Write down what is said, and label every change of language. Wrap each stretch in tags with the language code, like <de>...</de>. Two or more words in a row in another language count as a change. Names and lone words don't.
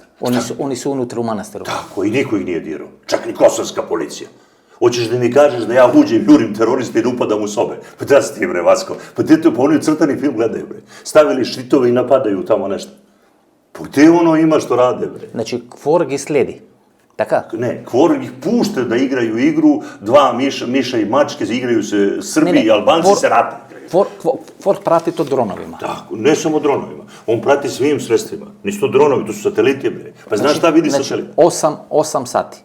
<sr>Oni su unutra u manastiru. Tako, i niko ih nije dirao. Čak ni kosovska policija. Hoćeš da mi kažeš da ja uđem, jurim teroriste i da upadam u sobe? Pa da si ti, bre, Vasko. Pa oni crtani film gledaju, bre. Stavili štitove i napadaju tamo nešto. Pa gde ono ima što rade, bre?</sr> <mk>Znači, KFOR ги следи. Така?</mk> <sr>Ne, KFOR ih pušte da igraju igru, dva miša i mačke, igraju se Srbi i Albanci, se rate igraju. KFOR prati to dronovima. Tako, ne samo dronovima. On prati svim sredstvima. Nisu to dronovi, to su sateliti, bre. Pa znaš šta vidi satelit? 8 sati.</sr>